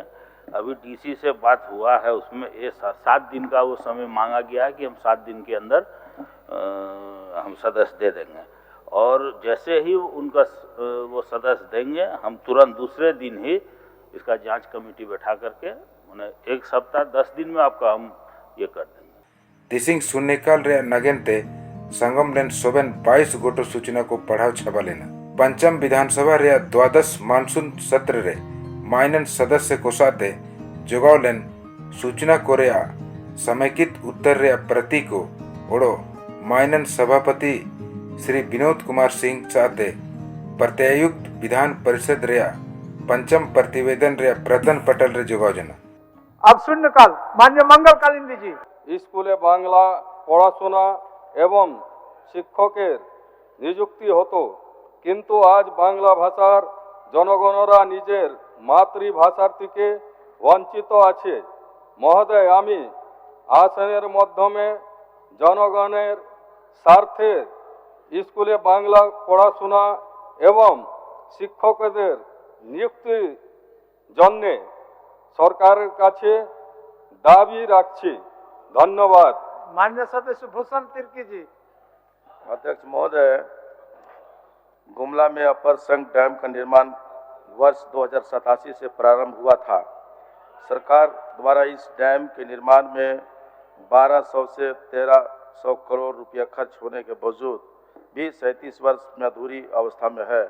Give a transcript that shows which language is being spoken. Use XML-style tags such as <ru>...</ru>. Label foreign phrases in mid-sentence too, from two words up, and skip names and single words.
<hi>अभी डीसी से बात हुआ है, उसमें ये 7 दिन का वो समय मांगा गया है कि हम 7 दिन के अंदर हम सदस्य दे देंगे, और जैसे ही उनका वो सदस्य देंगे हम तुरंत दूसरे दिन ही इसका जांच कमेटी बैठा करके उन्हें 1 सप्ताह 10 दिन में आपका हम ये कर देंगे।</hi> <sat>दिसिंग शून्यकाल रे नगनते संगम लेन सोबेन 22 गोटो सूचना को पढ़ाव छपा लेना। पंचम विधानसभा रे 12 मानसून सत्र रे माइनन सदस्य को साथे जोगाव लेन सूचना को रे समेकित उत्तर रे प्रति को ओड़ो माइनन सभापति श्री विनोद कुमार सिंह साथे प्रत्यायुक्त विधान परिषद रे पंचम प्रतिवेदन रे प्रतन पटल रे जोगाव जना।</sat> <hi>अब शून्यकाल माननीय मंगल कालिंदी जी।</hi> <bn>স্কুলে বাংলা পড়াশোনা এবং শিক্ষকের নিযুক্তি হতো, কিন্তু আজ বাংলা ভাষার জনগণরা নিজের মাতৃভাষার থেকে বঞ্চিত আছে। মহোদয়, আমি আসনের মাধ্যমে জনগণের স্বার্থে স্কুলে বাংলা পড়াশোনা এবং শিক্ষকদের নিযুক্তির জন্য সরকারের কাছে দাবি রাখছি। धन्यवाद।</bn> <hi>माननीय सदस्य भूषण तिर्की जी। अध्यक्ष महोदय, गुमला में अपर संघ डैम का निर्माण वर्ष 2087 से प्रारंभ हुआ था। सरकार द्वारा इस डैम के निर्माण में 1200 से 1300 करोड़ रुपया खर्च होने के बावजूद भी 37 वर्ष में अधूरी अवस्था में है।</hi>